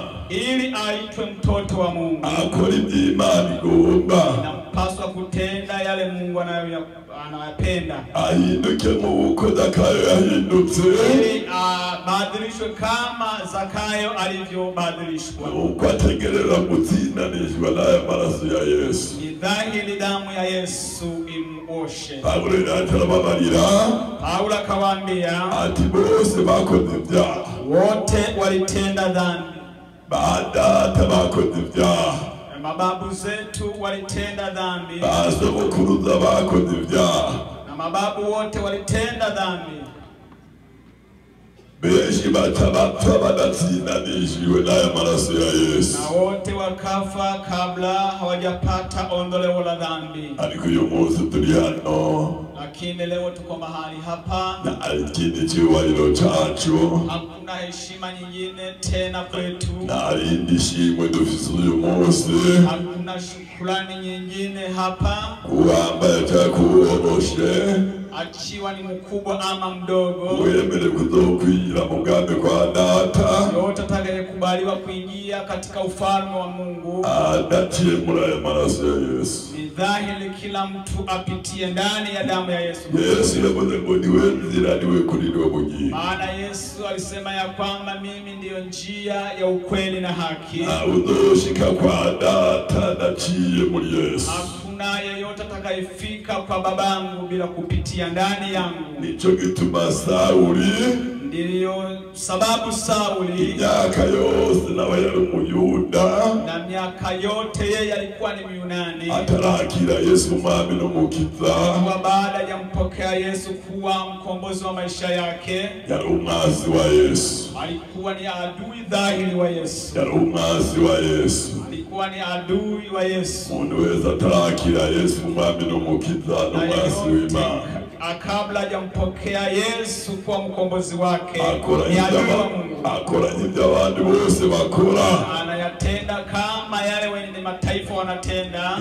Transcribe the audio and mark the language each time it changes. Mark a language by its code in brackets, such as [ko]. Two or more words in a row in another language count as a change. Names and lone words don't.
[sw] ili aitwe mtoto wa Mungu, [rn] akora iby'Imana igomba, [sw] Tunapaswa kutenda yale Mungu anayopenda. [rn] Ahinduke mu buko Zakayo yahindutse. [sw] Ili badilishwe kama Zakayo alivyobadilishwa. [rn] Uko ategerera gutsindanishwa n'aya maraso ya Yesu. [sw] Ni dhahiri damu ya Yesu imuoshe. [rn] Paulo atarababarira. [sw] Paulo akawaambia [rn] ati bose bakoze ibyaha. [sw] Wote walitenda dhambi. [rn] Badata bakoze ibyaha. [sw] Mababu zetu walitenda dhambi. [rn] Basogokuruza bakoze ibyaha. [sw] Na mababu wote walitenda dhambi. [rn] Benshi batapfa badatsindanishijwe n'aya maraso ya Yesu. [sw] Na wote wakafa kabla hawajapata ondoleo la dhambi. [rn] Ariko uyu munsi turi hano. [sw] Lakini leo tuko mahali hapa. [rn] Na ikindi cyubahiro cyacu. [sw] Hakuna heshima nyingine tena kwetu. [rn] Na irindi shimwe dufise uyu munsi. [sw] Hakuna shukrani nyingine hapa. [rn] Uwambaye cyakuboroshe. [sw] Achiwa ni mkubwa ama mdogo. [rn] Wemere kuzokwinjira mu bwami kwa Data. [sw] Yote atakayekubaliwa kuingia katika ufalme wa Mungu. [rn] Adatie muri aya maraso ya Yesu. [sw] Ni dhahiri kila mtu apitie ndani ya damu ya Yesu. [rn] Yesu yavuze ngo niwe nzira niwe kuri niwe bugingo. [sw] Maana Yesu alisema ya kwamba mimi ndiyo njia ya ukweli na haki. [rn] Uzoshika kwa Data naciye muri Yesu. [sw] Hakuna yeyote atakayefika kwa babangu bila kupitia ndani yangu. [rn] Nicho gituma Sauli. [sw] Ndiyo sababu Sauli [rn] miaka yose nawe yari umuyuda. [sw] Na miaka yote yeye alikuwa ni Myunani. [rn] Atarakira Yesu umwami n'umukiza. [sw] Kwa baada ya mpokea Yesu kuwa mkombozi wa maisha yake. [rn] Yari umwasi wa Yesu. [sw] Alikuwa ni adui dhahiri wa Yesu. [rn] Yari umwasi wa Yesu. [sw] Alikuwa ni adui wa Yesu. [rn] Umuntu wese atarakira Yesu umwami n'umukiza n'umwasi w'Imana. [sw] Kabla hajampokea Yesu kuwa mkombozi wake, [rn] akora ibyo abandi bose bakora. [sw] Anayatenda kama yale wenye mataifa wanatenda.